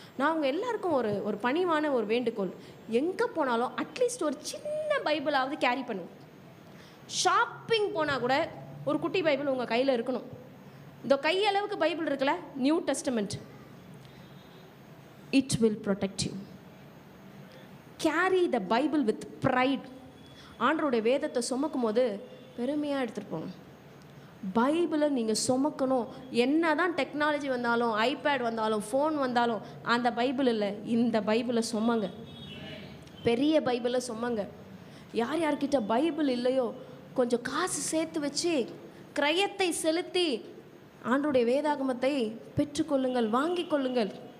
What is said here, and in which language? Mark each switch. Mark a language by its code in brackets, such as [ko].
[ta] நான் அவங்க எல்லாருக்கும் ஒரு பணிவான ஒரு வேண்டுகோள், எங்கே போனாலும் அட்லீஸ்ட் ஒரு சின்ன பைபிளாவது கேரி பண்ணுங்க. ஷாப்பிங் போனால் கூட ஒரு குட்டி பைபிள் உங்கள் கையில் இருக்கணும். இந்த கையளவுக்கு பைபிள் இருக்குல்ல, new testament, [en] it will protect you. Carry the Bible with pride. [ta] ஆண்டவருடைய வேதத்தை சுமக்கும் போது பெருமையாக எடுத்துகிட்டு போகணும். பைபிளை நீங்கள் சுமக்கணும். என்ன தான் டெக்னாலஜி வந்தாலும், ஐபேட் வந்தாலும், ஃபோன் வந்தாலும், அந்த பைபிள் இல்லை, இந்த பைபிளை சுமங்க. பெரிய பைபிளை சுமங்க. யார் யார்கிட்ட பைபிள் இல்லையோ கொஞ்சம் காசு சேர்த்து வச்சு கிரயத்தை செலுத்தி ஆண்டவருடைய வேதாகமத்தை பெற்றுக்கொள்ளுங்கள், வாங்கி கொள்ளுங்கள்.